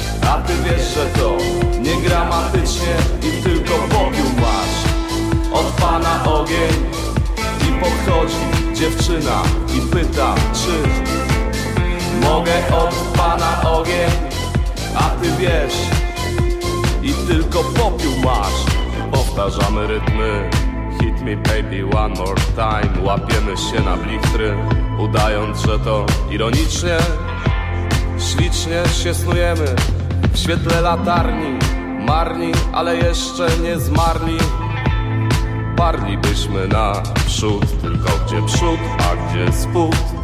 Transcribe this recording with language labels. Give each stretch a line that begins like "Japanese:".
Polish: A ty wiesz, że to nie gramatycznie i tylko popiół masz od pana ogień. I podchodzi dziewczyna i pyta, czy mogę od pana ogień. A ty wiesz, i tylko popiół masz. Powtarzamy rytmy,
English: hit me baby one more time.
Polish: Łapiemy się na blichtry, udając, że to ironicznie. Ślicznie się snujemy w świetle latarni, marni, ale jeszcze nie zmarli. Parlibyśmy naprzód, tylko gdzie przód, a gdzie spód?